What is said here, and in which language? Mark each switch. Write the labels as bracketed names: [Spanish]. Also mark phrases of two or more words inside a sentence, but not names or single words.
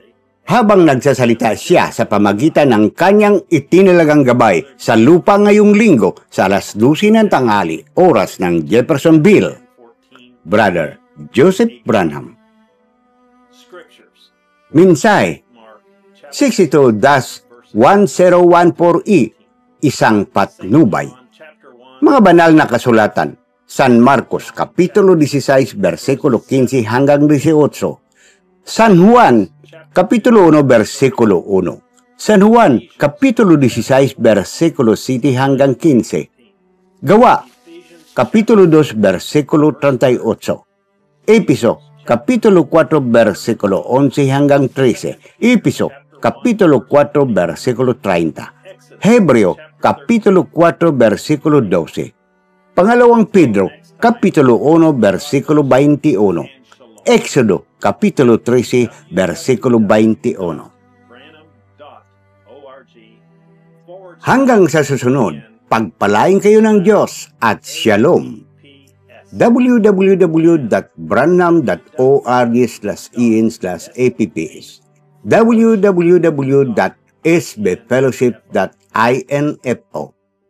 [Filipino] Habang nagsasalita siya sa pamagitan ng kanyang itinalagang gabay sa lupa ngayong linggo sa alas 12 ng tanghali, oras ng Jeffersonville. Brother Joseph Branham. Minsay 62-1014E, isang patnubay. Mga banal na kasulatan, San Marcos, Kapitulo 16, versikulo 15 hanggang 18. San Juan, Kapitulo 1, versikulo 1. San Juan, Kapitulo 16, versikulo 7 hanggang 15. Gawa, Kapitulo 2, versikulo 38. Episo, Kapitulo 4, versikulo 11 hanggang 13. Episo, Kapitulo 4, versikulo 30. Hebreo, Kapitulo 4, versikulo 12. Pangalawang Pedro, Kapitulo 1, versikulo 21. Exodo, Kapitulo 13, versikulo 21. Hanggang sa susunod, pagpalain kayo ng Diyos at Shalom. www.branham.org/en/apps www.sbfellowship.info